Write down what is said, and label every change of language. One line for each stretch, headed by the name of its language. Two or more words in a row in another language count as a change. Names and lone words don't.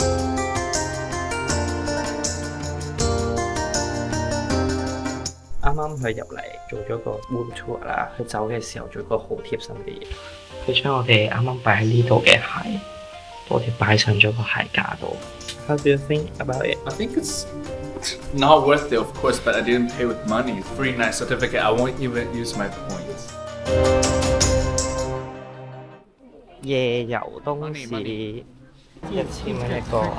Cantonese: 啱啱佢入嚟做咗個 room tour 啦，佢走嘅時候做個好貼身嘅嘢，佢將我哋啱啱擺喺呢度嘅鞋，我哋擺上咗個鞋架度。
English: How do you think about it? I think it's not worth it, of course, but I didn't pay with money. Free night certificate. I won't even use my points.
Cantonese: 夜遊東市，1000蚊一個。